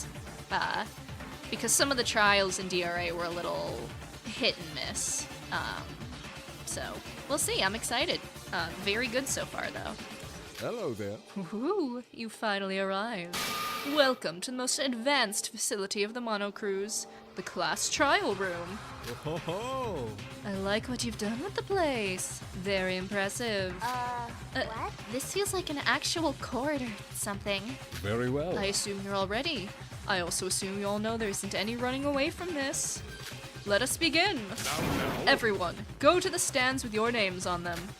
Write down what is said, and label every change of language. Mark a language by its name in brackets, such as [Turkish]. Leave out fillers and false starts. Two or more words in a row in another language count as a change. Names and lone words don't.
[English] Because some of the trials in DRA were a little hit and miss. So we'll see. I'm excited. Very good so far, though. Hello there. Woohoo! You finally arrived. Welcome to the most advanced facility of the Mono Cruise, the class trial room. Ho ho! I like what you've done with the place. Very impressive. What? This feels like an actual court or something. Very well. I assume you're all ready. I also assume you all know there isn't any running away from this. Let us begin. Now. Everyone, go to the stands with your names on them.